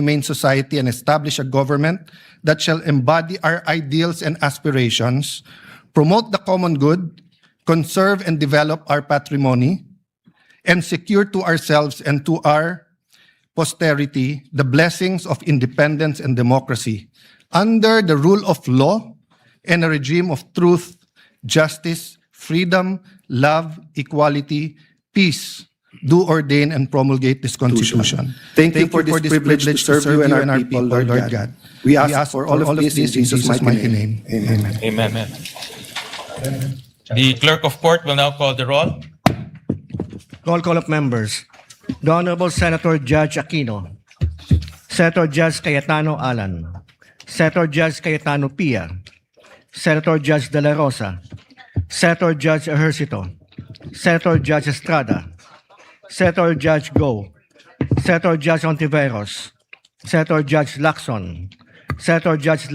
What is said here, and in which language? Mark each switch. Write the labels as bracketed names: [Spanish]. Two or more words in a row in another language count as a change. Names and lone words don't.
[English] humane society and establish a government that shall embody our ideals and aspirations, promote the common good, conserve and develop our patrimony, and secure to ourselves and to our posterity the blessings of independence and democracy under the rule of law and a regime of truth, justice, freedom, love, equality, peace, do ordain and promulgate this Constitution. Thank you for this privilege to serve you and our people, Lord God. We ask for all of this in Jesus' mighty name. Amen. Amen. The clerk of court will now call the roll. Roll call of members. The Honorable Senator Judge Aquino, Senator Judge Cayetano Alan, Senator Judge Cayetano Pia, Senator Judge De La Rosa, Senator Judge Ejercito, Senator Judge Estrada, Senator Judge Go, Senator Judge Ontiveros, Senator Judge Lacson, Senator Judge